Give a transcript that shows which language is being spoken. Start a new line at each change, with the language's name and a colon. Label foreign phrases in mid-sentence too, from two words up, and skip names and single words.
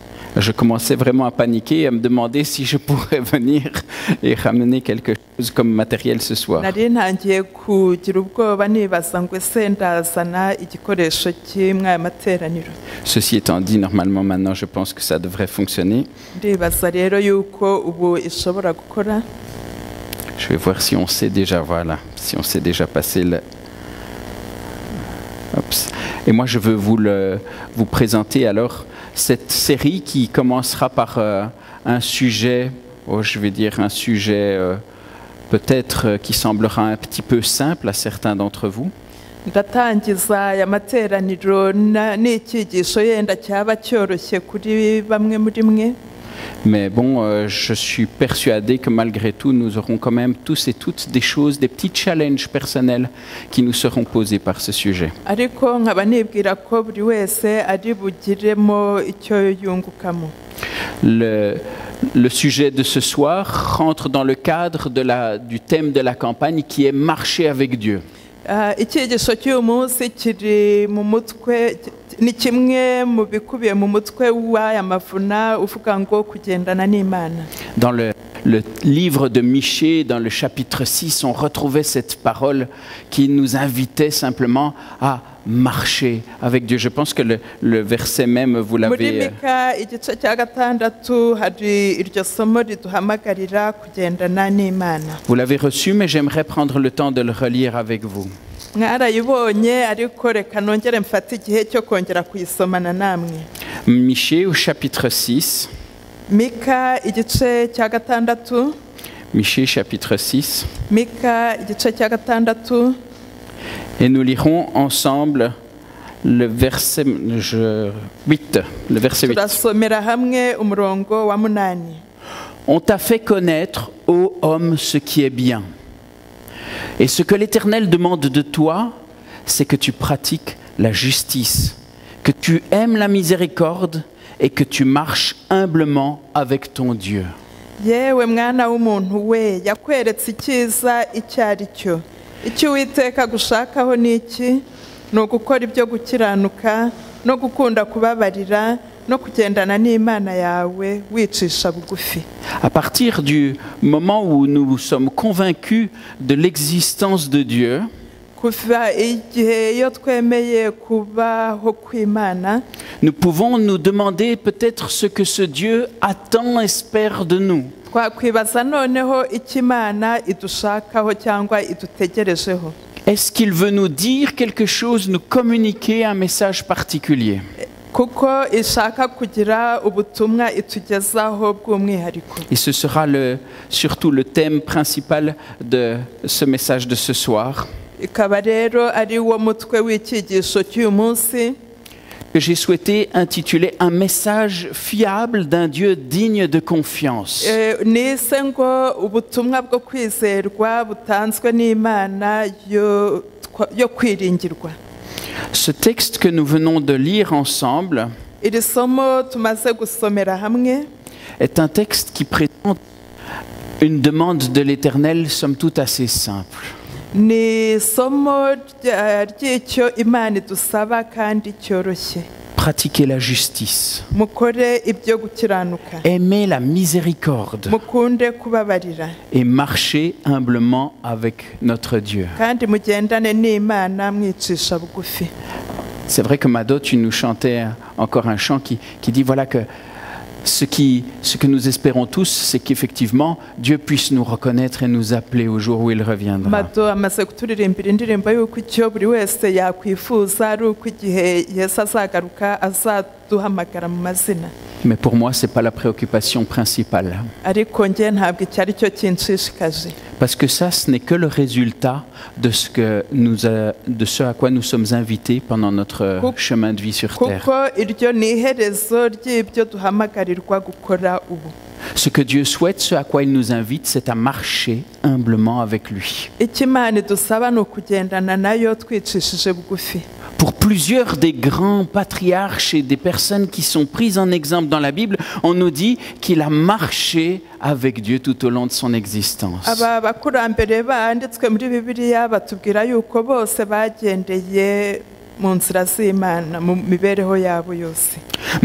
French: Je commençais vraiment à paniquer et à me demander si je pourrais venir et ramener quelque chose comme matériel ce soir.
Kinyarwanda: nari ntangiye kugira ubwoba nibaza ngo ese ndazana igikoresho kimwe aya materaniro.
French: Ceci étant dit, normalement maintenant je pense que ça devrait fonctionner.
Kinyarwanda: Ndibaza rero yuko ubu ishobora gukora.
French: Je vais voir si on sait déjà, voilà, si on sait déjà passer le... Oups. Et moi je veux vous présenter alors cette série qui commencera par un sujet, je vais dire un sujet peut-être qui semblera un petit peu simple à certains d'entre vous.
Kinyarwanda: Ndatangiza aya materaniro n'icyigisho yenda cyaba cyoroshye kuri bamwe muri mwe.
French: Mais bon, je suis persuadé que malgré tout, nous aurons quand même tous et toutes des choses, des petits challenges personnels qui nous seront posés par ce sujet.
Kinyarwanda: Ariko nkaba nibwira ko buri wese ari bugiremo icyo yungukamo.
French: Le sujet de ce soir rentre dans le cadre du thème de la campagne qui est marcher avec Dieu.
Kinyarwanda: Icyigisho cy'uyu munsi kiri mu mutwe ni kimwe mu bikubiye mu mutwe w'aya mavuna uvuga ngo kugendana n'Imana.
French: Dans le livre de Michée, dans le chapitre 6, on retrouvait cette parole qui nous invitait simplement à marcher avec Dieu. Je pense que le verset même, vous l'avez...
Kinyarwanda: Muri Mika igice cya gatandatu hari iryo somo riduhamagarira kugendana n'Imana.
French: Vous l'avez reçu, mais j'aimerais prendre le temps de le relire avec vous.
Kinyarwanda: Mwarayibonye ariko reka nongere mfate igihe cyo kongera kuyisomana namwe.
French: Michée au chapitre 6.
Kinyarwanda: Mika igice cya gatandatu.
French: Michée chapitre 6.
Kinyarwanda: Mika igice cya gatandatu.
French: Et nous lirons ensemble le verset 8. Le verset 8.
Kinyarwanda: Turasomera hamwe umurongo wa 8.
French: On t'a fait connaître, ô homme, ce qui est bien. Et ce que l'Éternel demande de toi, c'est que tu pratiques la justice, que tu aimes la miséricorde et que tu marches humblement avec ton Dieu.
Kinyarwanda: Yewe mwana w'umuntu we, yakweretse icyiza icyo ari cyo. Icyo Uwiteka gushakaho ni iki? Ni ugukora ibyo gukiranuka no gukunda kubabarira no kugendana n'Imana yawe wicisha bugufi.
French: À partir du moment où nous sommes convaincus de l'existence de Dieu,
Kinyarwanda: kuva igihe iyo twemeye kubaho kw'Imana,
French: nous pouvons nous demander peut-être ce que ce Dieu attend, espère de nous.
Kinyarwanda: twakwibaza noneho icyo Imana idushakaho cyangwa idutegerejeho.
French: Est-ce qu'il veut nous dire quelque chose, nous communiquer un message particulier?
Kinyarwanda: Kuko ishaka kugira ubutumwa itugezaho bw'umwihariko.
French: Et ce sera surtout le thème principal de ce message de ce soir.
Kinyarwanda: Ikaba rero ari wo mutwe w'icyigisho cy'uyu munsi
French: que j'ai souhaité intituler un message fiable d'un Dieu digne de confiance.
Kinyarwanda: nise ngo ubutumwa bwo kwizerwa butanzwe n'Imana yo kwiringirwa.
French: Ce texte que nous venons de lire ensemble
Kinyarwanda: Iri somo tumaze gusomera hamwe
French: est un texte qui présente une demande de l'Éternel, somme toute assez simple.
Kinyarwanda: ni somo ry'icyo Imana idusaba kandi cyoroshye.
French: Pratiquer la justice,
Kinyarwanda: Mukore ibyo gukiranuka,
French: aimer la miséricorde
Kinyarwanda: mukunde kubabarira,
French: et marcher humblement avec notre Dieu.
Kinyarwanda: kandi mugendane n'Imana mwicisha bugufi.
French: C'est vrai que Mado, tu nous chantais encore un chant qui dit voilà que ce que nous espérons tous, c'est qu'effectivement Dieu puisse nous reconnaître et nous appeler au jour où il reviendra.
Kinyarwanda: Mado amaze kuturirimbira indirimbo y'uko icyo buri wese yakwifuza ari uko igihe Yesu azagaruka azaduhamagara mu mazina.
French: Mais pour moi, ce n'est pas la préoccupation principale.
Kinyarwanda: Ariko njye ntabwo icyo ari cyo kinshishikaje.
French: Parce que ça, ce n'est que le résultat de ce à quoi nous sommes invités pendant notre chemin de vie sur terre.
Kinyarwanda: Kuko iryo ni iherezo ry'ibyo duhamagarirwa gukora ubu.
French: Ce que Dieu souhaite, ce à quoi il nous invite, c'est à marcher humblement avec lui.
Kinyarwanda: Icyo Imana idusaba ni ukugendana nayo twicishije bugufi.
French: Pour plusieurs des grands patriarches et des personnes qui sont prises en exemple dans la Bible, on nous dit qu'il a marché avec Dieu tout au long de son existence.
Kinyarwanda: Aba bakurambere banditswe muri Bibiliya batubwira yuko bose bagendeye mu nzira z'Imana mu mibereho yabo yose.